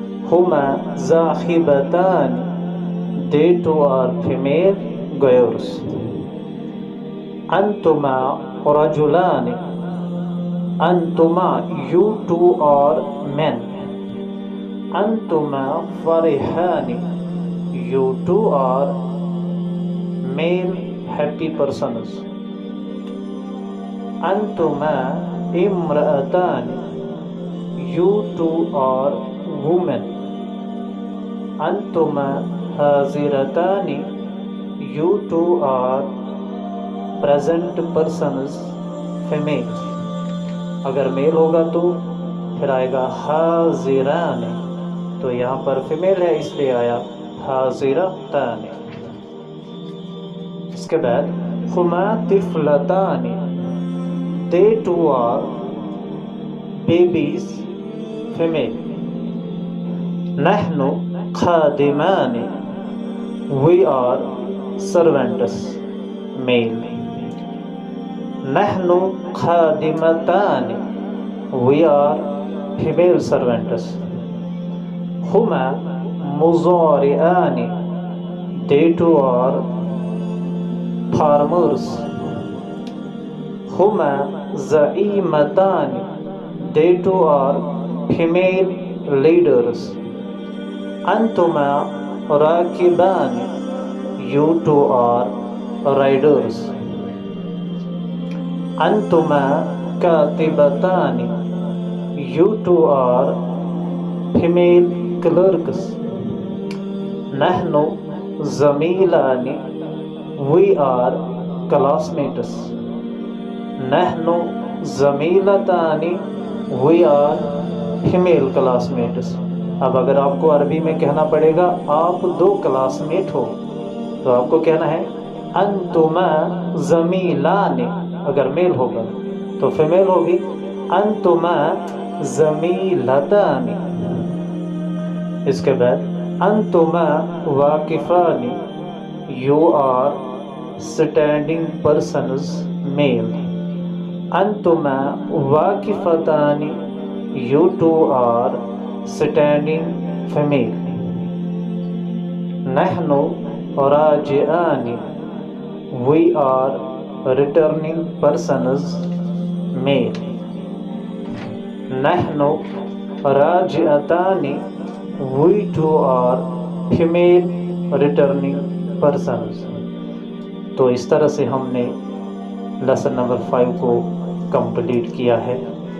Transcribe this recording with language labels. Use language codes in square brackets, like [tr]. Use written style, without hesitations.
[ar] हुमा ज़ाहिबतानी, [en] They two are female goers. [ar] अंतुमा रजुलानी, अंतुमा [en] You two are men. [ar] अंतुमा फरिहानी, [en] you two are male happy persons। [ar] Antuma imra'atani, [en] you two are women। [ar] Antuma haziratani, [en] you two are present persons female। [hi] अगर mail होगा तो फिर आएगा हाजिरानी, तो यहाँ पर female है इसलिए आया हाजिरतानी। इसके बाद [ar] हुमा तिफलतानी, [en] They two are babies female. [ar] नहनु खादिमानी, [en] We are servants male. [ar] नहनु खादिमतानी, [en] We are female servants. [ar] हुमा मुज़ारिआनी, [en] They two are farmers. [ar] हुमा ज़ईमतानी, [en] They two are female leaders. [ar] Antuma rakibani, [en] you two are riders. [ar] Antuma katibatani, [en] you two are female clerks. [ar] Nahnu zamilani, [en] we are classmates. [ar] Nahnu zamilatani, [en] we are female classmates. [hi] अब अगर आपको अरबी में कहना पड़ेगा आप दो classmate हो, तो आपको कहना है [ar] अंतुमा ज़मीलानी, [hi] अगर मेल होगा तो फीमेल होगी [ar] अंतुमा ज़मीलतानी। [hi] इसके बाद [ar] अंतुमा वाकिफ़ानी, [en] You are standing persons male. [ar] अंतुमा वाकिफ़तानी, [en] you two are standing female. [ar] Nahnu raji'ani, [en] we are returning persons male. [ar] Nahnu raji'atani, [en] we two are female returning persons. [hi] तो इस तरह से हमने लेसन नंबर 5 को कंप्लीट किया है।